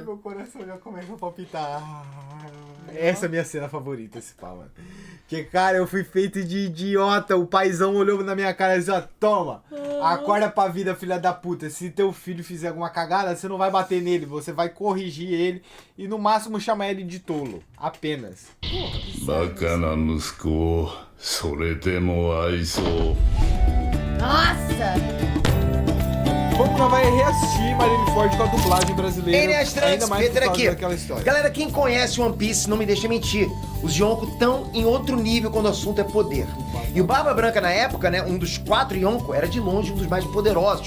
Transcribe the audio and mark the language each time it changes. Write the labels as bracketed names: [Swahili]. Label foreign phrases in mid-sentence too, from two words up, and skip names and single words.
[Portuguese] meu coração já começa a palpitar. Essa é a minha cena favorita, esse pau, mano. Que, cara, eu fui feito de idiota. O paizão olhou na minha cara e disse, ó, toma, acorda pra vida, filha da puta. Se teu filho fizer alguma cagada, você não vai bater nele, você vai corrigir ele e no máximo chamar ele de tolo. Apenas. [Japanese] バカな息子をそれでも愛そう [Portuguese] Nossa! Vamos, nós vai reassistir Marineford com a dublagem brasileira. Ele é estranho, ainda mais por Peter causa aqui. daquela história. Galera, quem conhece One Piece não me deixa mentir. Os Yonko estão em outro nível quando o assunto é poder. E o Barba Branca na época, né, um dos 4 Yonko, era de longe um dos mais poderosos.